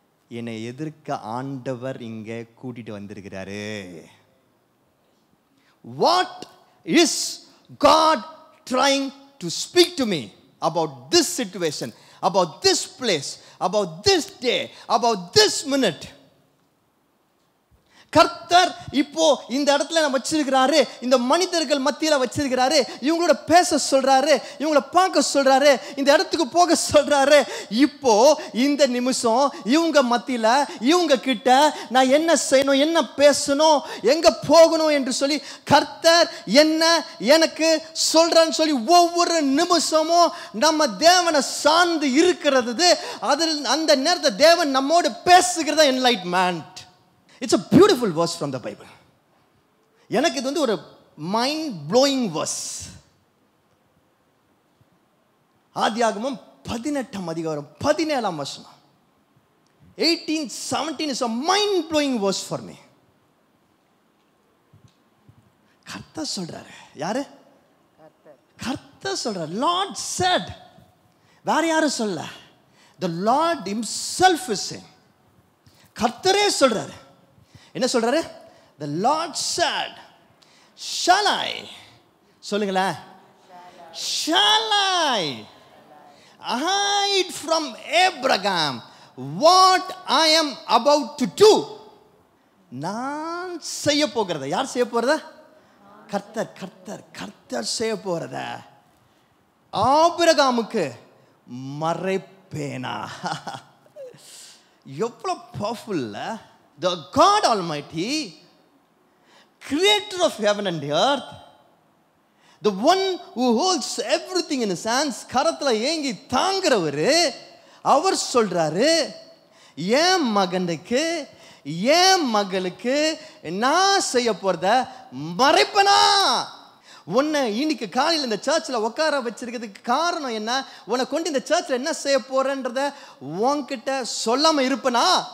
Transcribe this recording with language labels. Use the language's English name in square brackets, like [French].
[Tamil] என்னை எதிர்க்க ஆண்டவர் இங்கே கூட்டிட்டு வந்திருக்கிறாரு. [English] What is God trying to speak to me about this situation, about this place, about this day, about this minute? [Tamil] கர்த்தர் இப்போ இந்த இடத்துல நம்ம வச்சிருக்கிறாரு, இந்த மனிதர்கள் மத்தியில் வச்சிருக்கிறாரு, இவங்களோட பேச சொல்றாரு, இவங்கள பார்க்க சொல்றாரு, இந்த இடத்துக்கு போக சொல்றாரு. இப்போ இந்த நிமிஷம் இவங்க மத்தியில் இவங்க கிட்ட நான் என்ன செய்யணும், என்ன பேசணும், எங்க போகணும் என்று சொல்லி கர்த்தர் என்ன எனக்கு சொல்றான்னு சொல்லி ஒவ்வொரு நிமிஷமும் நம்ம தேவனை சார்ந்து இருக்கிறது. அதில் அந்த நேரத்தை தேவன் நம்மோடு பேசுகிறதா என்லைட்மென்ட். [English] It's a beautiful verse from the Bible. [Tamil] எனக்கு இது ஒரு [English] mind blowing [Tamil] verse. ஆதியாகமம் 18ஆம் அதிகாரம் 17ஆம் வசனம். [English] 18:17 is a mind blowing verse for me. [Tamil] கர்த்தர் சொல்றாரு. யாரு? கர்த்தர் சொல்றாரு. [English] Lord said. [Tamil] வேற யாரும் சொல்ல. [English] The Lord himself is saying. [Tamil] கர்த்தரே சொல்றாரு. என்ன சொல்றாரு? [English] The Lord said, shall I? [Tamil] சொல்லுங்களா. [English] Shall I hide from Abraham what I am about to do? [Tamil] நான் செய்ய போகிறத. யார் செய்ய போறத? கர்த்தர். கர்த்தர் கர்த்தர் செய்ய போறத ஆபிரகாமுக்கு மறைப்பேனா? எவ்வளவு powerful. [English] The God Almighty, creator of heaven and earth, the one who holds everything in his hands, [Tamil] கரத்துல ஏங்கி தாங்குறவரு, அவர் சொல்றாரு, என் மகனுக்கு என் மகளுக்கு நான் செய்ய போறத மறைப்பனா? உன்னை இன்னைக்கு காலையில் இந்த சர்ச்சில் உட்கார வச்சிருக்கிறதுக்கு காரணம் என்ன? உன்னை கொண்டு இந்த சர்ச்சில் என்ன செய்ய போறன்றத உன்கிட்ட சொல்லாம இருப்பனா?